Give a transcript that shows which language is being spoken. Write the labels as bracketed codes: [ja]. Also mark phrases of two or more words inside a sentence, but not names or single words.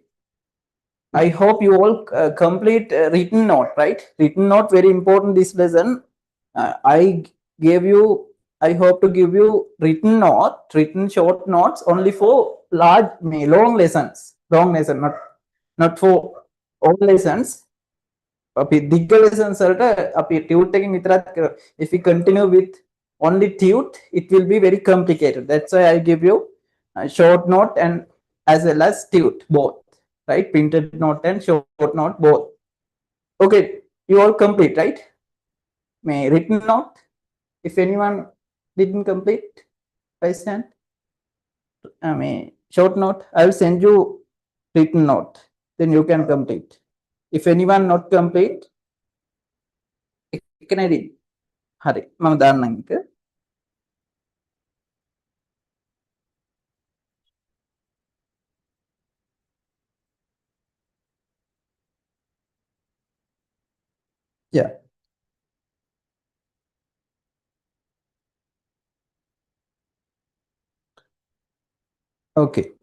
[en] I hope you all complete written note, right? Written note very important this lesson. I gave you. I hope to give you written note, written short notes only for long lessons. Long lesson, not for all lessons. [si] අපි දිග්ග lessons වලට අපි tute එකකින් විතරක් [en] if we continue with only tute it will be very complicated. That's why I give you a short note and as well as tute both, right? Printed note and short note both. Okay, you all complete, right? May written note, if anyone didn't complete, raise hand. I mean short note, I will send you written note, then you can complete. If anyone not complete, [si] එකනදී හරි මම දාන්නම් එක. [en] Yeah. Okay.